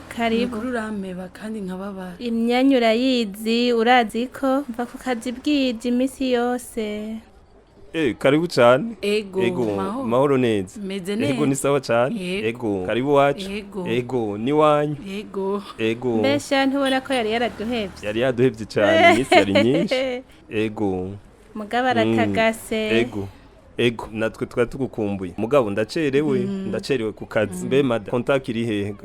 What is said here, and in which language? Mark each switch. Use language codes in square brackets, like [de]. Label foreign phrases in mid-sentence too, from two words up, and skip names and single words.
[rn] Urameba kandi nkababara. Imyanya urayizi, urazi ko mva ku kazi bwije iminsi yose. Karibu cyane. Ego, mahoro neza. Meze neza. Ego ni sawa cyane. Ego, karibu wacu. Ego, ni wanyu. Ego. Mbesha ntubona ko yari yaraduhevye. Yari yaduhevye cyane, iminsi yari nyinshi. Ego. Mugabo aratagase. Ego. ego natwe twari tugukumbuye mugabo ndacerewe ku kazi mbe mada contact iri hega